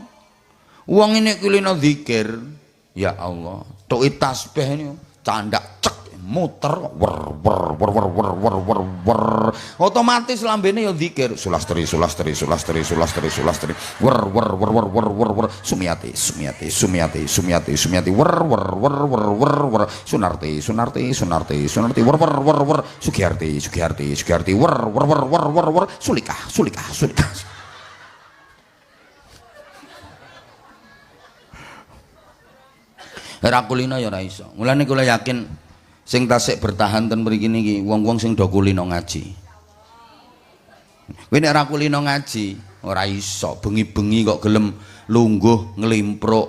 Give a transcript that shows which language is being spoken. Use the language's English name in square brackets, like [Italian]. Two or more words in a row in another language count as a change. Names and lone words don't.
[Javanese] Wong ini kulino zikir. [Arabic] Ya Allah, [Javanese] tuki tasbih niku candak cek muter wer wer wer wer wer wer wer wer otomatis lambene ya zikir sulastri sulastri sulastri sulastri sulastri wer wer wer wer wer wer wer sumiati sumiati sumiati sumiati sumiati wer wer wer wer wer wer sunarti sunarti sunarti sunarti wer wer wer wer sugiarti sugiarti sugiarti wer wer wer wer wer wer sulikah sulikah sulikah. Ra kulino ya ora iso. Mulane kula yakin sing tasik bertahan ten mriki niki wong-wong sing do kulino ngaji. Kowe nek ora kulino ngaji ora iso, bengi-bengi kok gelem lungguh nglimpruk.